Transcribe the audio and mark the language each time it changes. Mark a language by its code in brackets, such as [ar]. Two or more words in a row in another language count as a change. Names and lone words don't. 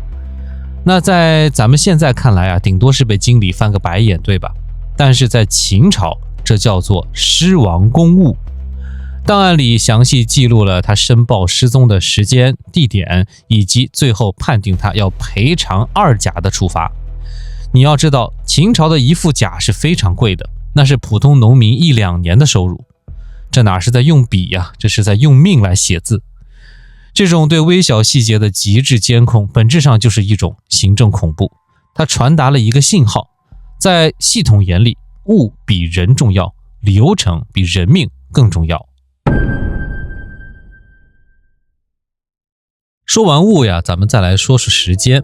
[zh] 那在咱们現在看來啊，頂多是被經理翻個白眼，對吧？但是在秦朝，這叫做失亡公物。檔案裡詳細記錄了他申報失蹤的時間、地點，以及最後判定他要賠償2 甲的處罰。你要知道，秦朝的一副甲是非常貴的，那是普通農民1兩年的收入。這哪是在用筆呀，這是在用命來寫字。這種對微小細節的極致監控，本質上就是一種行政恐怖。它傳達了一個信號，在系統眼裡，物比人重要，流程比人命更重要。說完物呀，咱們再來說說時間。